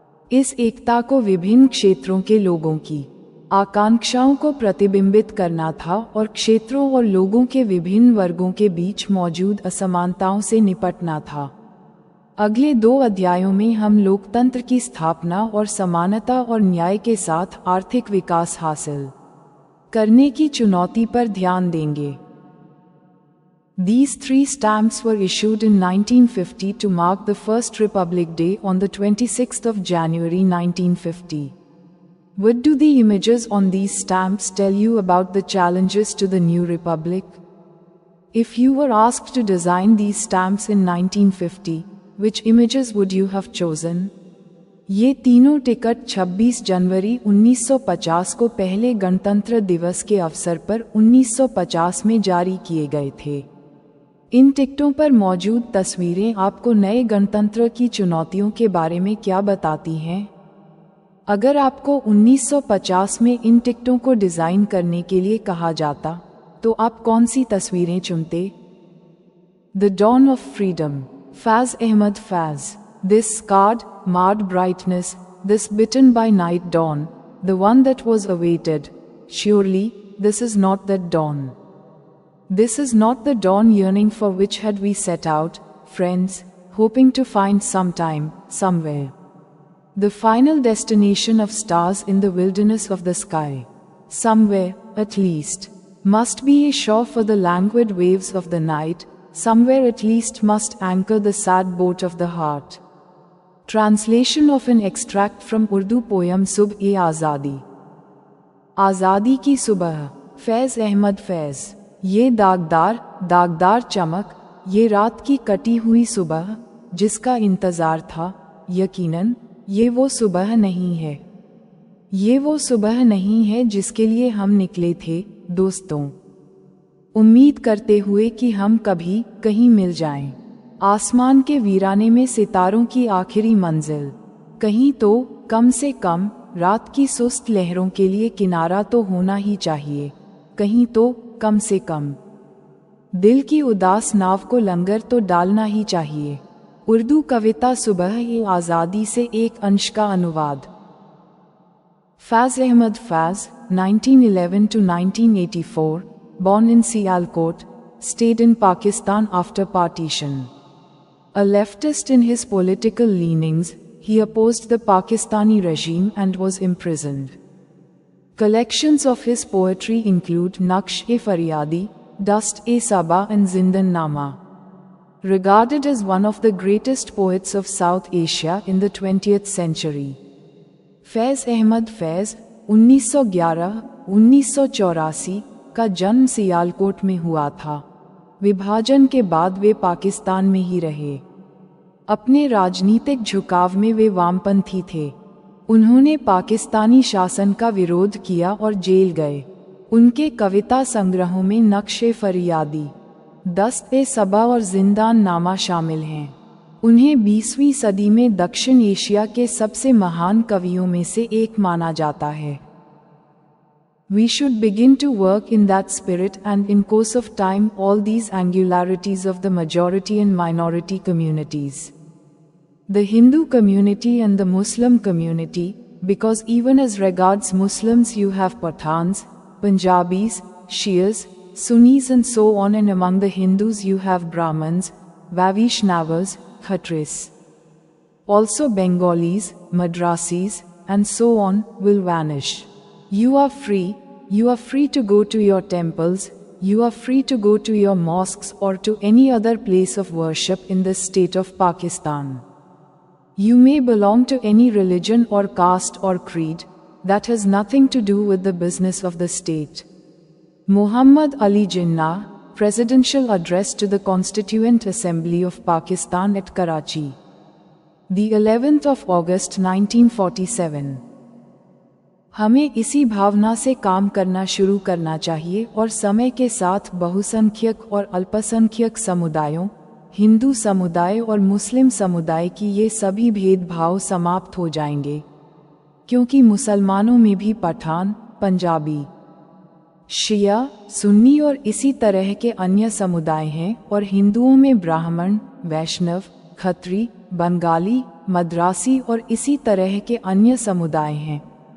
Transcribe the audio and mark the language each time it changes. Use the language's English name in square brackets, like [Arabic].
[Hindi] इस एकता को विभिन्न क्षेत्रों के लोगों की आकांक्षाओं को प्रतिबिंबित करना था और क्षेत्रों और लोगों के विभिन्न वर्गों के बीच मौजूद असमानताओं से निपटना था। अगले 2 अध्यायों में हम लोकतंत्र की स्थापना और समानता और न्याय के साथ आर्थिक विकास हासिल करने की चुनौती पर ध्यान देंगे। [English] These 3 stamps were issued in 1950 to mark the First Republic Day on the 26th of January 1950. What do the images on these stamps tell you about the challenges to the new republic? If you were asked to design these stamps in 1950, which images would you have chosen? [Hindi] ये तीनों ticket 26 जनवरी 1950 को पहले गणतंत्र दिवस के अवसर पर 1950 में जारी किए गए थे। इन टिकटों पर मौजूद तस्वीरें आपको नए गणतंत्र की चुनौतियों के बारे में क्या बताती हैं? अगर आपको 1950 में इन टिकटों को डिज़ाइन करने के लिए कहा जाता, तो आप कौन सी तस्वीरें चुनते? [English] The dawn of freedom, Faiz Ahmad Faiz. This scarred, marred brightness, this bitten by night dawn, the one that was awaited. Surely, this is not that dawn. This is not the dawn yearning for which had we set out, friends, hoping to find sometime, somewhere. The final destination of stars in the wilderness of the sky. Somewhere, at least, must be a shore for the languid waves of the night, somewhere at least must anchor the sad boat of the heart. Translation of an extract from Urdu poem Subh-e-Azadi. [Hindi] आज़ादी की सुबह, फैज़ अहमद फैज़। ये दागदार चमक, ये रात की कटी हुई सुबह, जिसका इंतज़ार था, यकीनन ये वो सुबह नहीं है। ये वो सुबह नहीं है जिसके लिए हम निकले थे, दोस्तों, उम्मीद करते हुए कि हम कभी कहीं मिल जाएं। आसमान के वीराने में सितारों की आखिरी मंजिल, कहीं तो कम से कम रात की सुस्त लहरों के लिए किनारा तो होना ही चाहिए, कहीं तो कम से कम दिल की उदास नाव को लंगर तो डालना ही चाहिए। उर्दू कविता सुबह-ए-आज़ादी से एक अंश का अनुवाद। [English] Faiz Ahmad Faiz, 1911 to 1984, born in Sialkot, stayed in Pakistan after partition. A leftist in his political leanings, he opposed the Pakistani regime and was imprisoned. Collections of his poetry include Naqsh-e-Faryadi, Dast-e-Saba and Zindan-Nama. Regarded as one of the greatest poets of South Asia in the 20th century. [Hindi] फैज़ अहमद फैज़ 1911-1984 का जन्म सियालकोट में हुआ था। विभाजन के बाद वे पाकिस्तान में ही रहे। अपने राजनीतिक झुकाव में वे वामपंथी थे। उन्होंने पाकिस्तानी शासन का विरोध किया और जेल गए। उनके कविता संग्रहों में नक्श-ए-फरियादी, दस्त-ए-सबा और जिंदान नामा शामिल हैं। उन्हें 20वीं सदी में दक्षिण एशिया के सबसे महान कवियों में से एक माना जाता है। [English] We should begin to work in that spirit and in course of time all these angularities of the majority and minority communities. The Hindu community and the Muslim community, because even as regards Muslims you have Pathans, Punjabis, Shias, Sunnis and so on, and among the Hindus you have Brahmins, Vaishnavas, Khatris. Also Bengalis, Madrasis, and so on, will vanish. You are free to go to your temples, you are free to go to your mosques or to any other place of worship in the state of Pakistan. You may belong to any religion or caste or creed, that has nothing to do with the business of the state. Muhammad Ali Jinnah, Presidential Address to the Constituent Assembly of Pakistan at Karachi. The 11th of August 1947. [Hindi] हमें इसी भावना से काम करना शुरू करना चाहिए और समय के साथ बहुसंख्यक और अल्पसंख्यक समुदायों, हिंदू समुदाय और मुस्लिम समुदाय की ये सभी भेदभाव समाप्त हो जाएंगे, क्योंकि मुसलमानों में भी पठान, पंजाबी, शिया, सुन्नी और इसी तरह के अन्य समुदाय हैं और हिंदुओं में ब्राह्मण, वैष्णव, खत्री, बंगाली, मद्रासी और इसी तरह के अन्य समुदाय हैं।